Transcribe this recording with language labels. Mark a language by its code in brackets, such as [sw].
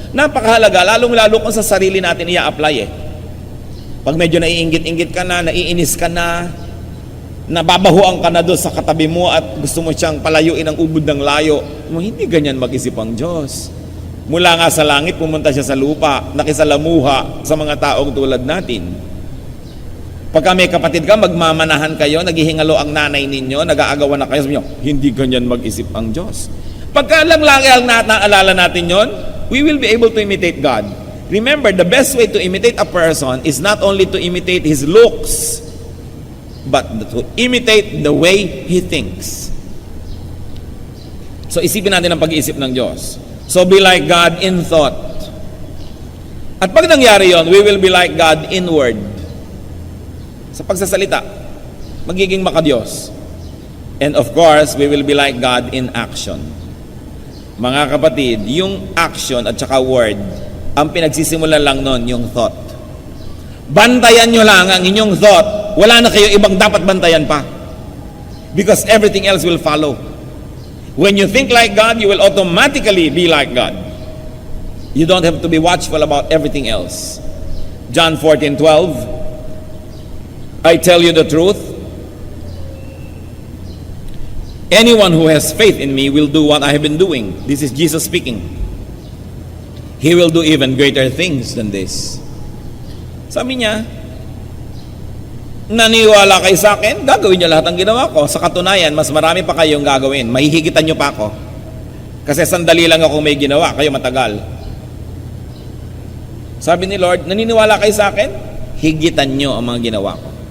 [tl] Napakahalaga, lalong-lalo kung sa sarili natin i-apply Pag medyo naiinggit-inggit ka na, naiinis ka na, nababahuan ka na doon sa katabi mo at gusto mo siyang palayuin ang ubod ng layo, hindi ganyan mag-isip ang Diyos. Mula nga sa langit, pumunta siya sa lupa, nakisalamuha sa mga taong tulad natin. Pagka may kapatid ka, magmamanahan kayo, naghihingalo ang nanay ninyo, nag-aagawan na kayo, sabi nyo, hindi ganyan mag-isip ang Diyos. Pagka lang lagi ang naalala natin yon, [en] we will be able to imitate God. Remember, the best way to imitate a person is not only to imitate his looks, but to imitate the way he thinks. [tl] So isipin natin ang pag-iisip ng Diyos. [en] So be like God in thought. [tl] At pag nangyari yon, [en] we will be like God in word. [tl] Sa pagsasalita, magiging makadiyos. [en] And of course, we will be like God in action. [tl] Mga kapatid, yung action at saka word, ang pinagsisimulan lang nun, yung thought. Bantayan nyo lang ang inyong thought. Wala na kayo ibang dapat bantayan pa. [en] Because everything else will follow. When you think like God, you will automatically be like God. You don't have to be watchful about everything else. John 14:12, I tell you the truth, anyone who has faith in me will do what I have been doing. This is Jesus speaking. He will do even greater things than this. [tl] Sabi niya, naniwala kayo sa akin, gagawin niyo lahat ng ginawa ko. Sa katunayan, mas marami pa kayong gagawin. Mahihigitan niyo pa ako. Kasi sandali lang ako may ginawa, kayo matagal. Sabi ni Lord, naniniwala kayo sa akin? Higitan niyo ang mga ginawa ko.